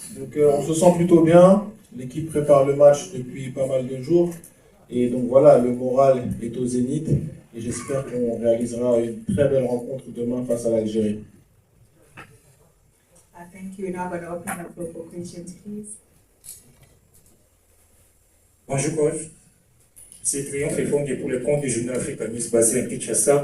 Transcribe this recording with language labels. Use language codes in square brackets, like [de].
[fr] Donc on se sent plutôt bien. L'équipe prépare le match depuis pas mal de jours. Et donc voilà, le moral est au zénith. Et j'espère qu'on réalisera une très belle rencontre demain face à l'Algérie. [en] Thank you. Now I'm going to open up for questions, please. [fr] Bonjour coach, c'est Triomphe et Fongé pour le compte du journal Africa News basé à Kinshasa.